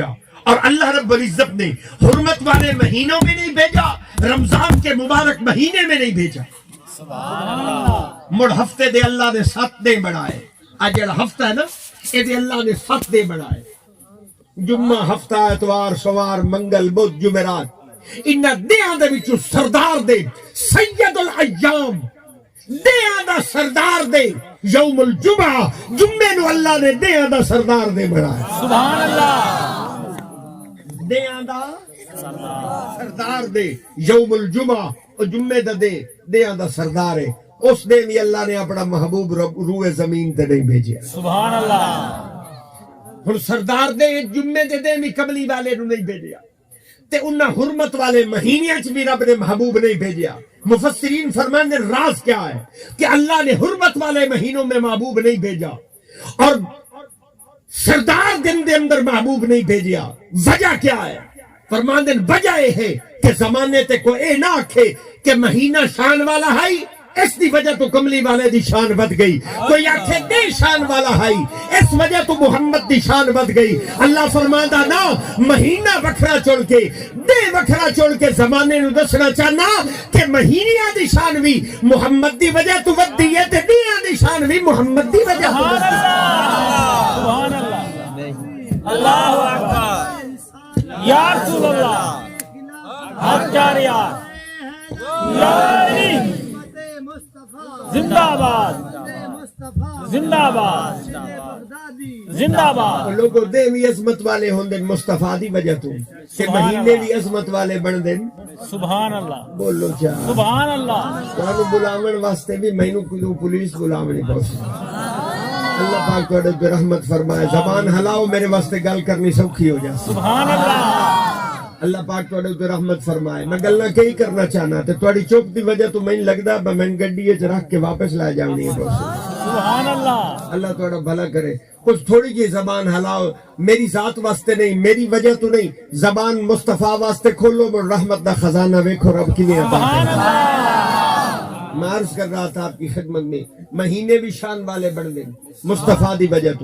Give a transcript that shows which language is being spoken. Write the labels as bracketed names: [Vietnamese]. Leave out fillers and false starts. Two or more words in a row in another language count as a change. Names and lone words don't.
[Urdu] اور اللہ رب العزت نے حرمت والے مہینوں میں نہیں بھیجا, رمضان کے مبارک مہینے میں نہیں بھیجا. [Arabic] سبحان اللہ [Punjabi] مڑ ہفتے دے اللہ نے 7 دن بنائے. آج جڑا ہفتہ ہے نا یہ دے اللہ نے 7 دن بنائے. جمعہ ہفتہ اتوار سوار منگل بدھ جمعرات. ان دیاں دے وچوں سردار دے [Arabic] سید الایام [Punjabi] دیاں دا سردار دے [Arabic] یوم الجمعہ [Punjabi] جمعے نو اللہ نے دیاں دا سردار دے بنایا. [Arabic] سبحان اللہ [Punjabi] دیاں دا سردار دے [Arabic] یوم الجمعہ [Punjabi] اور جمعے دا دے دیاں دا سردار ہے. اس دن بھی اللہ نے اپنا محبوب روئے زمین تے نہیں بھیجیا. [Arabic] سبحان اللہ [Punjabi] ہن سردار دے جمعے دے دن بھی کملی والے نو نہیں بھیجیا تے انہاں حرمت والے مہینے چ بھی رب نے محبوب نہیں بھیجیا. [Urdu] مفسرین فرماندے راز کیا ہے کہ اللہ نے حرمت والے مہینوں میں محبوب نہیں بھیجا [Punjabi] اور سردار دن دے اندر محبوب نہیں بھیجیا. [Urdu] وجہ کیا ہے؟ [Punjabi] فرماندے وجہ یہ ہے کہ زمانے تے کوئی اے نہ آکھے کہ مہینہ شان والا ہے اس دی وجہ تو کملی والے دی شان بد گئی. کوئی آکھے دے شان والا ہے اس وجہ تو محمد دی شان بد گئی. اللہ فرماندا نا مہینہ وکھرا چڑ کے دے وکھرا چڑ کے زمانے نو دسنا چاہنا کہ مہینیاں دی شان بھی محمد دی وجہ تو ودی ہے تے دیاں دی شان بھی محمد دی وجہ تو ودی ہے. [Arabic] سبحان اللہ اللہ اکبر یا رسول اللہ حق جاریات یا علی [Urdu] زندہ باد زندہ باد زندہ باد. [Punjabi] لوگوں دے بھی عظمت والے ہوندے مصطفیٰ دی وجہ تو کہ مہینے بھی عظمت والے بن دیں. [Arabic] سبحان اللہ [Urdu] بولو کیا [Arabic] سبحان اللہ [Punjabi] تانوں بلاون واسطے بھی مینوں کوئی پولیس بلاونی پوسی. اللہ پاک تہاڈے تے رحمت فرمائے. زبان ہلاؤ میرے واسطے گل کرنی سوکھی ہو جائے. [Arabic] سبحان اللہ [Punjabi] اللہ پاک تہاڈے تے رحمت فرمائے. میں گلاں کئی کرنا چاہنا تے تہاڈی چپ دی وجہ تو مینوں لگدا میں گڈی وچ رکھ کے واپس لے جاونی ہے بس. [Arabic] سبحان اللہ [Punjabi] اللہ تہاڈا بھلا کرے. کچھ تھوڑی جی زبان ہلاؤ میری ذات واسطے نہیں میری وجہ تو نہیں. زبان مصطفیٰ واسطے کھولو اور رحمت دا خزانہ ویکھو رب کیویں عطا کرے. [Urdu] میں عرض کر رہا تھا آپ کی خدمت میں [Punjabi] مہینے بھی شان والے بن دیں مصطفیٰ دی وجہ تو